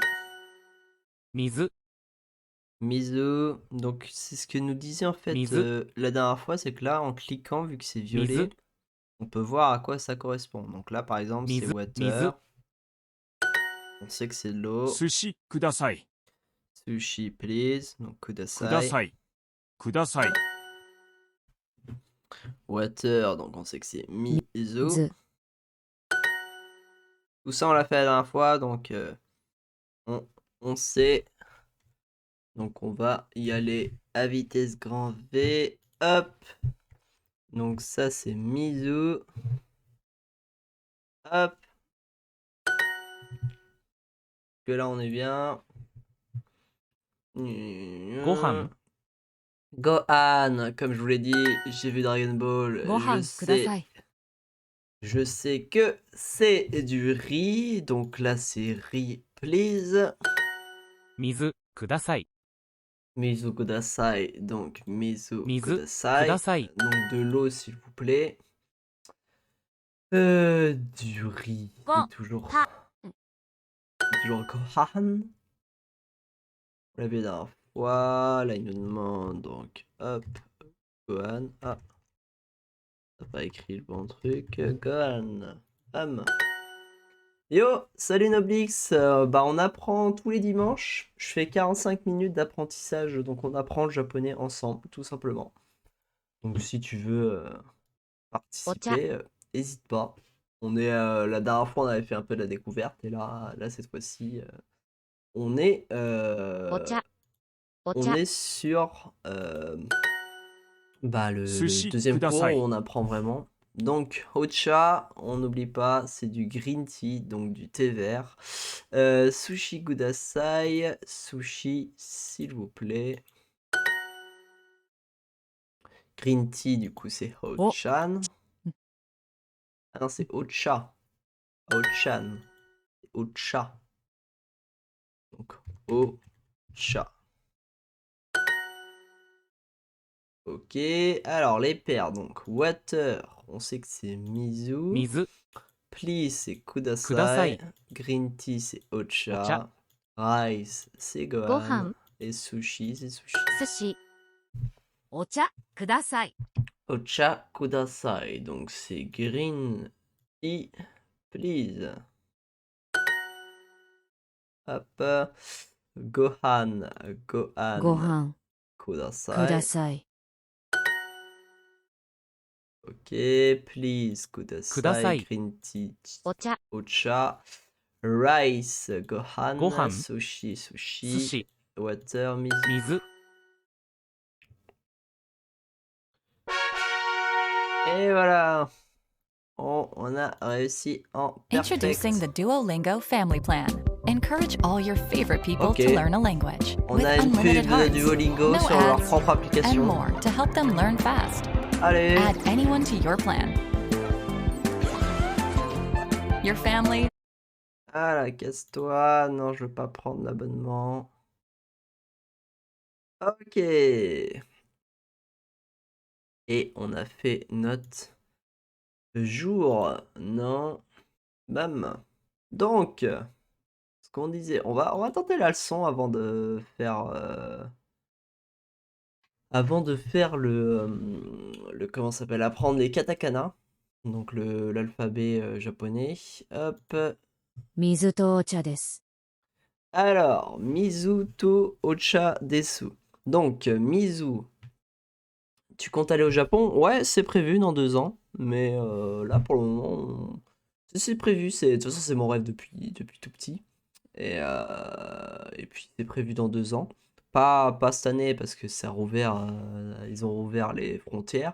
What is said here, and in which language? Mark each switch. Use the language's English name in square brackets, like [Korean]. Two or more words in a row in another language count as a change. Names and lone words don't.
[Japanese] 水 [French] Mizu. Donc c'est ce que nous disait en fait Mizu. la dernière fois, c'est que là en cliquant, vu que c'est violet, [Japanese] 水 [French] on peut voir à quoi ça correspond. Donc là par exemple c'est [Japanese] 水 [French] water. On sait que c'est de l'eau. [Japanese] 寿司ください [English] Sushi please. [French] Donc [Japanese] くだ [French] kudasai. [Japanese] さいください [French] Water, donc on sait que c'est mizu. [Japanese] ず [French] Tout ça on l'a fait la dernière fois, donc on, on sait. Donc on va y aller à vitesse grand V. Hop. Donc ça c'est mizu. Hop. Que là on est bien. [Japanese] ご飯 [French] Gohan, comme je vous l'ai dit, j'ai vu Dragon Ball, [Japanese] ご飯ください [French] je sais que c'est du riz, donc là c'est riz please. [Japanese] 水ください水ください, [French] donc mizu [Japanese] 水く [French] kudasai, [Japanese] ださい [French] donc de l'eau s'il vous plaît. Du riz, Go- c'est toujours, ha- toujours Gohan. On l'a vu la dernière fois, là il nous demande donc hop, Gohan, ah, t'as pas écrit le bon truc, Gohan, bam. Yo, salut Noblix, on apprend tous les dimanches, je fais 45 minutes d'apprentissage, donc on apprend le japonais ensemble, tout simplement. Donc si tu veux participer, n'hésite pas. On est, la dernière fois on avait fait un peu de la découverte, et là cette fois-ci, on est, [Japanese] お茶お [French] on [Japanese] 茶 [French] est sur le [Japanese] 寿司 [French] deuxième [Japanese] くだ [French] cours [Japanese] さ [French] où [Japanese] い [French] on apprend vraiment. Donc, Ocha, on n'oublie pas, c'est du [English] green tea, [French] donc du thé vert. [Japanese] 寿司ください, [French] sushi, s'il vous plaît. [English] Green tea, [French] du coup, c'est Ochan. Ah non, c'est Ocha. Ochan. Ocha. Donc, Ocha. Ok, alors les paires, donc water, on sait que c'est Mizu. [Japanese] 水 [French] Please, c'est [Japanese] くださ [French] Kudasai. [Japanese] い [English] Green tea, [French] c'est Ocha. Ocha. Rice, c'est Gohan. [Japanese] ご飯 [French] Et sushi, c'est sushi. [Japanese] 寿司お茶くださいお茶ください. [French] Donc c'est [English] green tea, please. [French] Hop. Gohan, [Japanese] ご [French] Gohan, [Japanese] 飯く [French] kudasai. [Japanese] ださい [English] Ok, please, [Japanese] くだ kudasai, さい [English] green tea, [Japanese] お茶 ocha, rice, gohan, ご飯 sushi, 寿 sushi, 司 [English] water, mizu. [Japanese] 水 [French] Et voilà, on a réussi en [English] Introducing perfect. the Duolingo Family Plan. Encourage all your favorite people [French] Ok. [English] to learn a language [French] On [English] with a [French] une [English] unlimited [French] pub de [English] hearts, [French] Duolingo [English] no [French] sur leur [English] ads, [French] propre [English] and [French] application. [English] more to help them learn fast. [French] Allez, [English] Add anyone to your plan. Your family, [French] voilà, casse-toi. Non, je veux pas prendre l'abonnement. Ok. Et on a fait notre jour. Non. Bam. Donc, ce qu'on disait, on va tenter la leçon avant de faire comment ça s'appelle, apprendre les katakana, donc l'alphabet japonais. Hop. [Japanese] 水とお茶です [French] Alors, [Japanese] 水とお茶です. [French] Donc, Mizu, tu comptes aller au Japon? Ouais, c'est prévu dans 2 ans. Mais là, pour le moment, c'est prévu. De toute façon, c'est mon rêve depuis tout petit. Et puis, c'est prévu dans 2 ans. Pas cette année, parce que ça a rouvert, ils ont rouvert les frontières.